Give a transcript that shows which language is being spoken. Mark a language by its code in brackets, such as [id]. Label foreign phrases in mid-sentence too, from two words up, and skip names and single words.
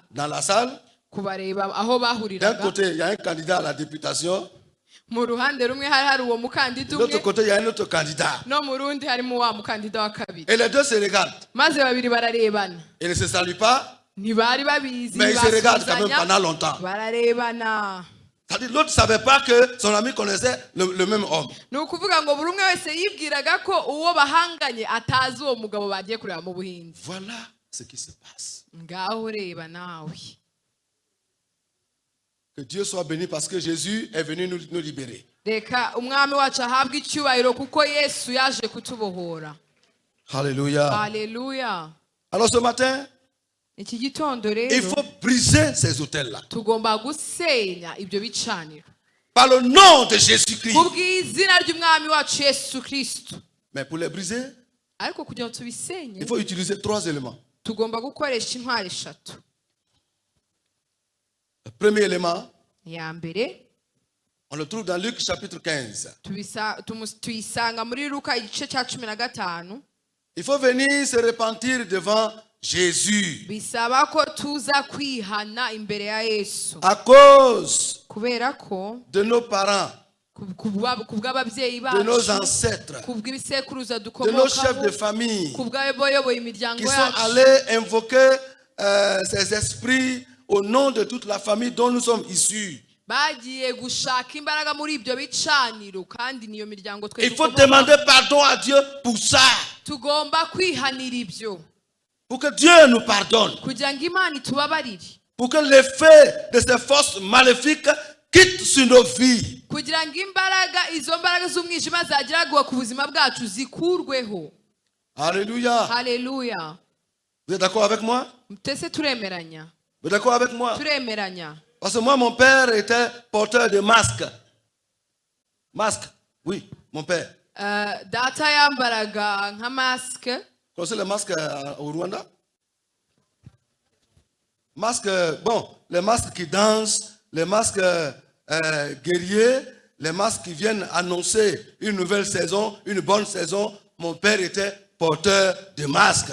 [fr] dans la salle, [rw] kubareba aho [fr] d'un [rw] bahuriraga. [fr] côté, il y a un candidat à la députation, [rw] Mu ruhande rumwe hari uwo mukandida [fr] de l'autre [rw] umwe, [fr] côté, il y a un autre candidat. [rw] no mu rundi harimo wa mukandida wa kabiri. [fr] Et les deux se regardent. [rw] Maze babiri bararebana, [fr] Ils ne se saluent pas, [rw] ntibari babizi, [fr] mais ils se regardent quand même [rw] basuzanya, [fr] pendant longtemps. [rw] bararebana. [fr] C'est-à-dire l'autre ne savait pas que son ami connaissait le même homme. [rw] Ni ukuvuga ngo buri umwe wese yibwiraga ko uwo bahanganye atazi uwo mugabo bagiye kureba mu Buhindi. [fr] Voilà ce qui se passe. [rw] Ngaho reba nawe. [fr] Que Dieu soit béni parce que Jésus est venu nous libérer. [rw] Reka umwami wacu ahabwe icyubahiro kuko Yesu yaje kutubohora. [fr] Alléluia. [rw] Haleluya. [fr] Alors ce matin, [rw] Iki gitondo [fr] il [rw] rero [fr] faut briser ces hôtels-là. [rw] tugomba gusenya ibyo bicaniro [fr] Par le nom de Jésus-Christ. [rw] kubw'izina ry'umwami wacu Yesu Kristo. [fr] Mais pour les briser, [rw] Ariko kugira ngo tubisenye [fr] il faut utiliser 3 éléments. [rw] tugomba gukoresha intwari 3. [fr] Le premier élément, [rw] Ya mbere [fr] on le trouve dans Luc chapitre 15. [rw] tuyisanga muri Luka igice cya 15. [fr] Il faut venir se repentir devant Jésus. [rw] Bisaba ko tuza kwihana imbere ya Yesu [fr] À cause [rw] kubera ko [fr] de nos parents, [rw] kubw'ababyeyi [fr] de nos [rw] bacu, [fr] ancêtres, [rw] kubw'ibisekuruza [fr] de nos chefs de [rw] dukomokamo, [fr] famille [rw] kubw'abayoboye imiryango [fr] qui sont [rw] yacu, [fr] allés invoquer ces esprits au nom de toute la famille dont nous sommes issus. [rw] bagiye gushaka imbaraga muri ibyo bicaniro, kandi niyo miryango twe [fr] Il faut [rw] dukomokamo. [fr] demander pardon à Dieu pour ça. [rw] Tugomba kwihanira ibyo [fr] Pour que Dieu nous pardonne. [rw] kugira ngo Imana itubabarire, [fr] Pour que l'effet de ces forces maléfiques quitte sur nos vies. [rw] kugira ngo izo mbaraga z'umwijima zageraguwe ku buzima bwacu zikurweho. [fr] Alléluia. [rw] Haleluya. [fr] Vous êtes d'accord avec moi? [rw] Twese turemeranya. [fr] Vous êtes d'accord avec moi? [rw] Turemeranya. [fr] Parce que moi, mon père était porteur de masques. Masque, oui, mon père. [rw] Data yambaraga nka masque. [fr] Vous connaissez les masques au Rwanda? Masques, bon, les masques qui dansent, les masques guerriers, les masques qui viennent annoncer une nouvelle saison, une bonne saison. Mon père était porteur de masques.